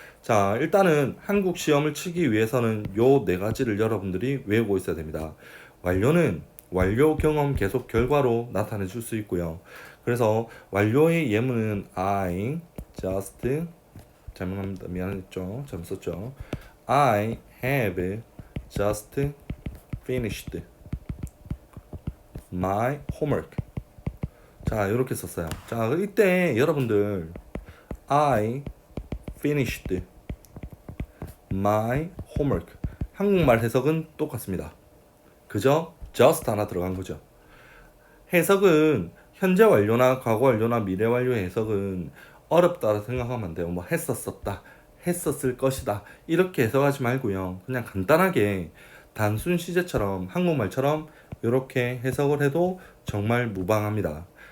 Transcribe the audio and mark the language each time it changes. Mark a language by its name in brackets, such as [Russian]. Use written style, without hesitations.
[Korean] 자, 일단은 한국 시험을 치기 위해서는 요 네 가지를 여러분들이 외우고 있어야 됩니다. 완료는 완료 경험 계속 결과로 나타내 줄 수 있고요. 그래서 완료의 예문은 [English] I just [Korean] 잘못합니다. 미안했죠. 잘못 썼죠. [English] I have just finished my homework. [Korean] 자, 이렇게 썼어요. 자, 이때 여러분들 [English] I finished my homework. [Korean] 한국말 해석은 똑같습니다. 그죠? just 하나 들어간 거죠. 해석은 현재 완료나 과거 완료나 미래 완료의 해석은 어렵다고 생각하면 안 돼요. 뭐 했었었다, 했었을 것이다 이렇게 해석하지 말고요. 그냥 간단하게 단순 시제처럼 한국말처럼 이렇게 해석을 해도 정말 무방합니다.